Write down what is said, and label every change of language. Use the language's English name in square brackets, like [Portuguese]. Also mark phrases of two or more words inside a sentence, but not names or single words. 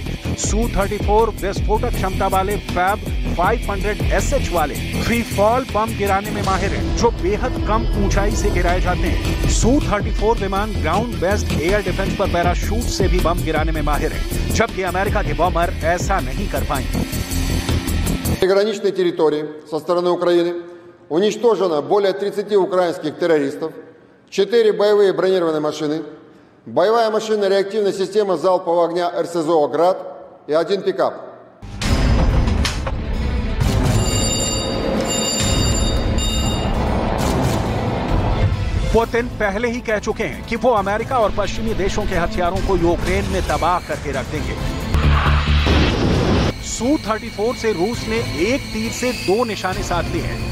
[Hindi] Su-34 विस्फोटक क्षमता वाले फैब 500SH वाले [English] free fall [Hindi] बम गिराने में माहिर हैं, जो बेहद कम ऊंचाई से गिराए जाते हैं। Su-34 विमान [English] ground based air defense [Hindi] पर पैराशूट से भी बम गिराने में माहिर है, जबकि अमेरिका के बमर ऐसा नहीं कर पाएंगे। [Russian] Приграничной территории со стороны Украины уничтожено более 30 украинских террористов, 4 боевые бронированные машины, боевая машинно-реактивная система залпового огня РСЗО «Град» и 1 пикап. [Hindi] पुतिन पहले ही कह चुके हैं कि वो अमेरिका और पश्चिमी देशों के हथियारों को यूक्रेन में तबाह करके रख देंगे। Su-34 से रूस ने एक तीर से 2 निशाने साध लिए हैं।